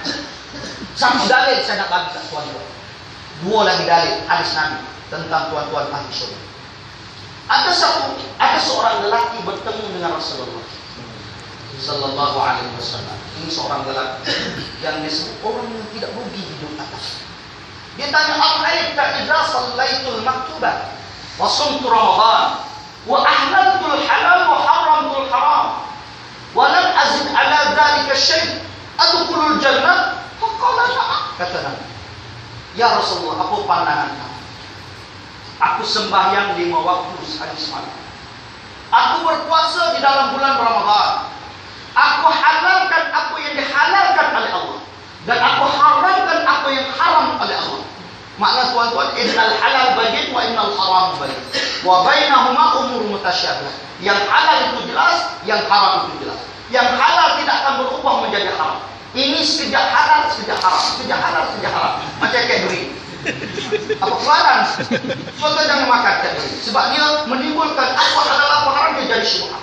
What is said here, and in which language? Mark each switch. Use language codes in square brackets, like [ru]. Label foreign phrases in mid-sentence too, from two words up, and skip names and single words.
[ms] Satu dalil saya nak bagi kat tuan-tuan. Dua lagi dalil hadis Nabi tentang tuan-tuan ahli syurga. Ada seorang lelaki bertemu dengan Rasulullah [ar] صلى الله عليه وسلم. [ms] Ini seorang lelaki yang disebut orang yang tidak rugi hidup atas. Dia tanya, [ar] "أرأيت إذا صليت المكتوبة وصمت رمضان وأحللت الحلال وحرمت الحرام ولم أزد على ذلك شيئا أدخل الجنة?" فقال نعم. [ms] Kata Nabi, "Ya Rasulullah, apa pandangan kamu? Aku sembahyang 5 waktu sehari semalam. Aku berpuasa di dalam bulan Ramadan. Aku halalkan apa yang dihalalkan oleh Allah. Dan aku haramkan apa yang haram oleh Allah." Makna tuan-tuan, [ar] إن الحلال بين وإن الحرام بين. وبينهما أمور متشابهة. [ms] Yang halal itu jelas, yang haram itu jelas. Yang halal tidak akan berubah menjadi haram. Ini sekejap halal, sekejap haram, sekejap halal, sekejap haram. Macam Cadbury. Apa keluaran? Suatu jangan makan Cadbury. Sebab dia menimbulkan apa halal apa haram, dia jadi syubhat.